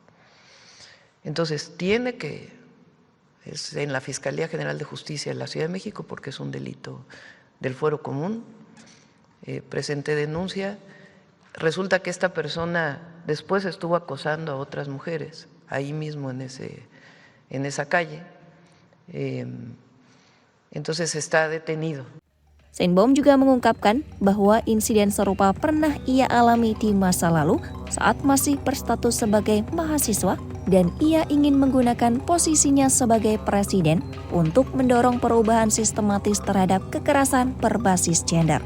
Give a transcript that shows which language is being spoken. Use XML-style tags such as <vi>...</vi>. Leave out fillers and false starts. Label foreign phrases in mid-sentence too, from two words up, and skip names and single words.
<es>Entonces es en la Fiscalía General de Justicia de la Ciudad de México, porque es un delito del fuero común, presenté denuncia. Resulta que esta persona después estuvo acosando a otras mujeres, ahí mismo en esa calle, entonces está detenido.</es> <id>Sheinbaum juga mengungkapkan bahwa insiden serupa pernah ia alami di masa lalu saat masih berstatus sebagai mahasiswa dan ia ingin menggunakan posisinya sebagai presiden untuk mendorong perubahan sistematis terhadap kekerasan berbasis gender.</id>